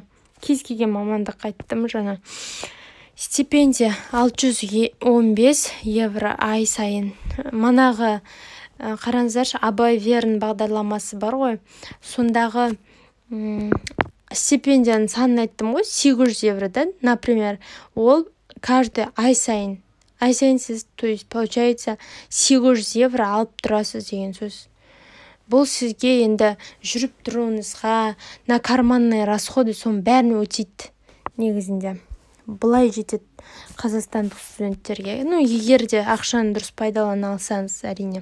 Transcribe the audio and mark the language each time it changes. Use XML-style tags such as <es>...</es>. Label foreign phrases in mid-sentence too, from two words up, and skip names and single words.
<kk>Кез келген мамандық айттым жаңа. Стипендия 615 евро ай сайын. Манағы қараңыздаршы, Абай Верн бағдарламасы бар ғой. Сондағы стипендияның санын айттым ғой, 800 евродан, например, ол каждый ай сайын сіз,</kk> <ru>то есть, получается,</ru> <kk>800 евро алып тұрасыз деген сөз. Бұл сізге енді жүріп тұруыңызға,</kk> <ru>на карманный расходы</ru> <kk>соның бәрін өтейді негізінде. Бұлай жетеді қазақстандық студенттерге. Егер де ақшаны дұрыс пайдалана алсаңыз, әрине.</kk>